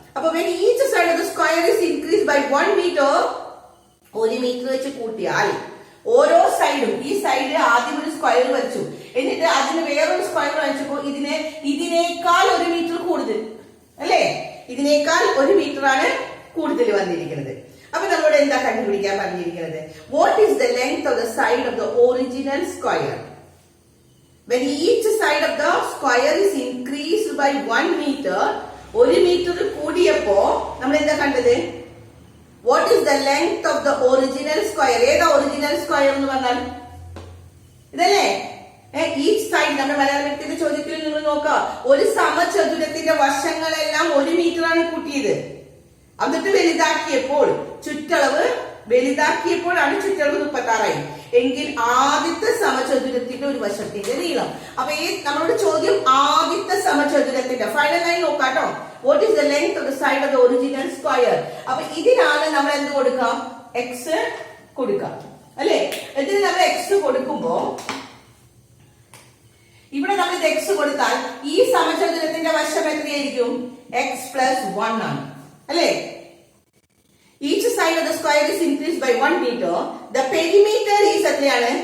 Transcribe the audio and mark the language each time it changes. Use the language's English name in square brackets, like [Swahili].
[Malayalam] അപ്പൊ [English] when each side of the square is increased by 1 meter, [Malayalam] 1 metre വെച്ച് കൂട്ടിയാൽ ഓരോ സൈഡും, ഈ സൈഡ് ആദ്യം ഒരു സ്ക്വയർ വെച്ചു, എന്നിട്ട് അതിന് വേറൊരു സ്ക്വയർ വെച്ചപ്പോ ഇതിനേക്കാൾ 1 മീറ്റർ കൂടുതൽ അല്ലേ? ഇതിനേക്കാൾ 1 മീറ്റർ ആണ് കൂടുതൽ വന്നിരിക്കുന്നത്. അപ്പൊ നമ്മളോട് എന്താ കണ്ടുപിടിക്കാൻ പറഞ്ഞിരിക്കുന്നത്? [English] What is the length of the side of the original square? when each side of the square is increased by 1 meter, [Malayalam] 1 metre കൂടിയപ്പോ നമ്മൾ എന്താ കണ്ടത്? [English] What is the length of the original square? [Malayalam] ഏതാ ഒറിജിനൽ സ്ക്വയർ എന്ന് പറഞ്ഞാൽ ഇതല്ലേ? Each side നമ്മുടെ മലയാളത്തിന്റെ ചോദ്യത്തിൽ നിങ്ങൾ നോക്കാം. ഒരു സമചതുരത്തിന്റെ വശങ്ങളെല്ലാം 1 മീറ്റർ ആണ് കൂട്ടിയത്. എന്നിട്ട് വലുതാക്കിയപ്പോൾ വലുതാക്കിയപ്പോഴാണ് ചുറ്റളവ് 36 എങ്കിൽ ആദ്യത്തെ സമചതുരത്തിന്റെ ഒരു വശത്തിന്റെ നീളം. അപ്പൊ ഈ നമ്മളോട് ചോദ്യം ആദ്യത്തെ സമചതുരത്തിന്റെ final line നോക്കാട്ടോ. [English] What is the length of the side of the original square? [Malayalam] അപ്പൊ ഇതിനാണ് നമ്മൾ എന്ത് കൊടുക്കാം? എക്സ് കൊടുക്കാം അല്ലെ? ഇതിന് നമ്മൾ എക്സ് കൊടുക്കുമ്പോ ഇവിടെ നമ്മൾ ഇത് എക്സ് കൊടുത്താൽ ഈ സമചതുരത്തിന്റെ വശം എത്രയായിരിക്കും? എക്സ് പ്ലസ് 1 ആണ് അല്ലെ? [English] Each side of the square is increased by 1 meter. The perimeter is [Malayalam] എത്രയാണ്?